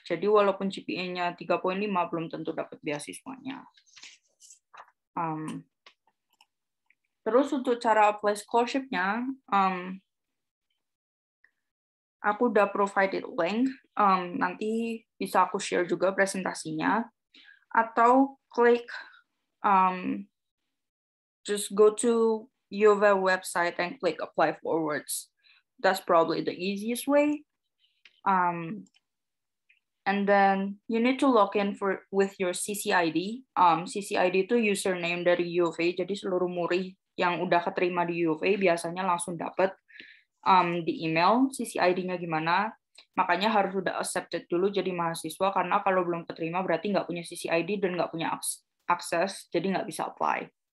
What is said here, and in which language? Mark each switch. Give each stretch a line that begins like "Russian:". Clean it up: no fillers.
Indonesian: Jadi walaupun GPA-nya 3.5 belum tentu dapat beasiswanya. Terus untuk cara apply scholarship-nya, aku udah
English: provided link.
Indonesian: Nanti bisa aku share juga presentasinya. Atau klik,
English: just go to UOV website and click apply forwards. That's probably the easiest way. And then you need to log in with your CCID.
Indonesian: CCID itu username dari UOV, jadi seluruh murid yang udah keterima di UOV biasanya langsung dapat di email CCID-nya gimana. Makanya harus udah accepted dulu jadi mahasiswa, karena kalau belum keterima berarti nggak punya CCID dan nggak punya akses, jadi nggak bisa apply.